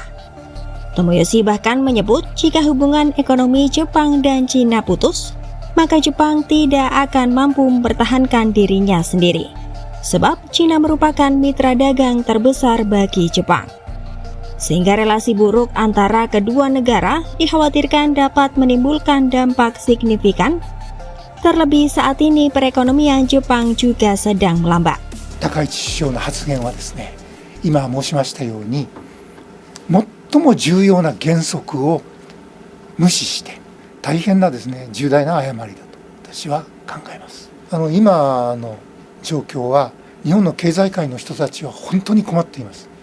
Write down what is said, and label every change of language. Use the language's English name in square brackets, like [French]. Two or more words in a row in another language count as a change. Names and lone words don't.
[Indonesian] Tomoyoshi bahkan menyebut jika hubungan ekonomi Jepang dan China putus, maka Jepang tidak akan mampu mempertahankan dirinya sendiri, sebab China merupakan mitra dagang terbesar bagi Jepang. Sehingga relasi buruk antara kedua negara dikhawatirkan dapat menimbulkan dampak signifikan, terlebih saat ini perekonomian Jepang juga sedang melambat. [Japanese] 高市首相の発言はですね、今申しましたように、最も重要な原則を無視して、大変なですね、重大な誤りだと私は考えます。今の状況は、日本の経済界の人たちは本当に困っています。